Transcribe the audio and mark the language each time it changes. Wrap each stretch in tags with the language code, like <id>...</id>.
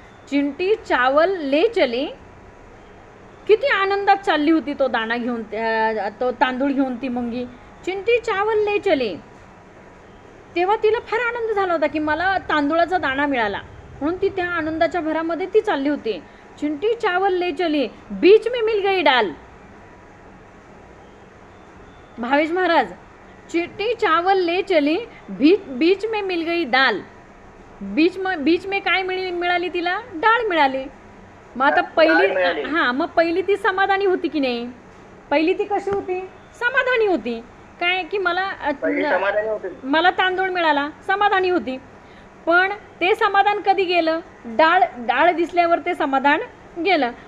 <hi>चिंटी चावल ले चली.</hi> <mr>किती आनंदात चालली होती तो दाणा घेऊन, तो तांदूळ घेऊन ती मुंगी. चिंटी चावल ले चली. तेव्हा तिला फार आनंद झाला होता की मला तांदूळाचा दाणा मिळाला, म्हणून ती त्या आनंदाच्या भरामध्ये ती चालली होती.</mr> <hi>चिंटी चावल ले चली, बीच में मिल गई डाल. भावेश महाराज, चिंटी चावल ले चली, बीच में मिल गई दाल.</hi> <mr>बीच में काय मिळाली तिला? डाळ मिळाली. मग आता पहिली ती समाधानी होती की नाही? पहिली ती कशी होती? समाधानी होती. काय की मला तांदूळ मिळाला, समाधानी होती. पण ते समाधान कधी गेलं? डाळ दिसल्यावर ते समाधान गेलं.</mr>